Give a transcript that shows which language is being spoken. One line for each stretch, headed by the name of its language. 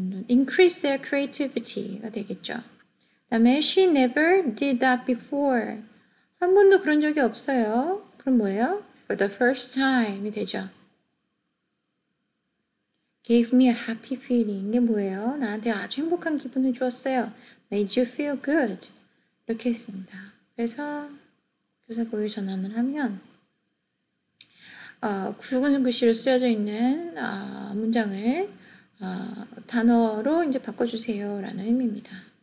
English: increase their creativity가 되겠죠.
Korean: 그 다음에
English: she never did that before.
Korean: 한 번도 그런 적이 없어요. 그럼 뭐예요?
English: for the first time이 되죠. gave me a happy feeling.
Korean: 이게 뭐예요? 나한테 아주 행복한 기분을 주었어요.
English: made you feel good.
Korean: 이렇게 했습니다. 그래서 교사보기 전환을 하면 굵은 글씨로 쓰여져 있는 문장을 단어로 이제 바꿔주세요 라는 의미입니다.